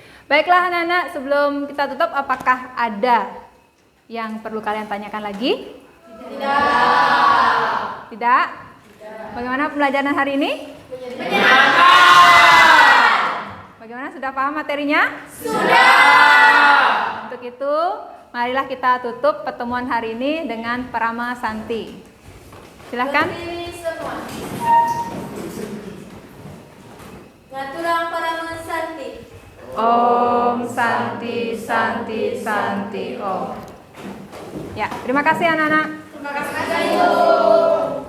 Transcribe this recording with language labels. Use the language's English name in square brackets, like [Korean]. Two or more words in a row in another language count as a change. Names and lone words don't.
[Indonesian] Baiklah anak-anak, sebelum kita tutup, apakah ada yang perlu kalian tanyakan lagi? Tidak. Tidak? Bagaimana pembelajaran hari ini? Menyenangkan. Bagaimana, sudah paham materinya? Sudah. Untuk itu, marilah kita tutup pertemuan hari ini dengan Parama Santi. Silakan. [Balinese] Ngaturang Parama Santi. [Sanskrit] Om Santi Santi Santi Om. [Indonesian] Ya, terima kasih anak-anak. Terima kasih, Ibu.